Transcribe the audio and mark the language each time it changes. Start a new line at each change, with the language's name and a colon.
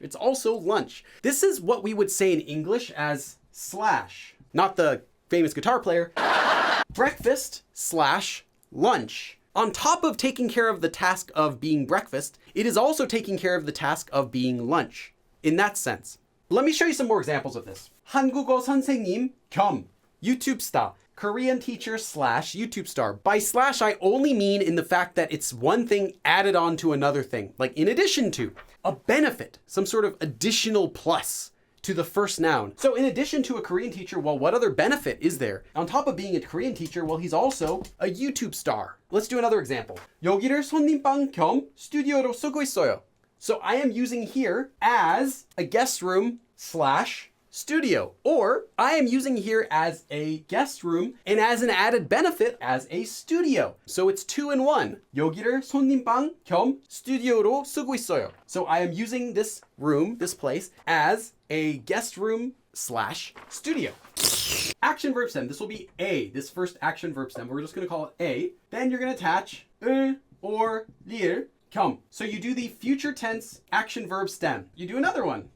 English: It's also lunch. This is what we would say in English as slash. Not the famous guitar player. Breakfast slash lunch. On top of taking care of the task of being breakfast, it is also taking care of the task of being lunch. In that sense. Let me show you some more examples of this.
Korean: 한국어 선생님 겸
English: YouTube star. Korean teacher slash YouTube star. By slash, I only mean in the fact that it's one thing added on to another thing. Like in addition to, a benefit, some sort of additional plus to the first noun. So in addition to a Korean teacher, well, what other benefit is there? On top of being a Korean teacher, well, he's also a YouTube star. Let's do another example.
Korean: 여기를 손님방 겸 스튜디오로 쓰고 있어요.
English: So I am using here as a guest room slash studio, or I am using here as a guest room and as an added benefit as a studio. So it's 2 in 1.
Korean: 여기를 손님방 겸 스튜디오로 쓰고 있어요.
English: So I am using this room, this place, as a guest room slash studio. Action verb stem. This will be A, this first action verb stem. We're just going to call it A. Then you're going to attach 을 or lir. 겸. So you do the future tense action verb stem. You do another one.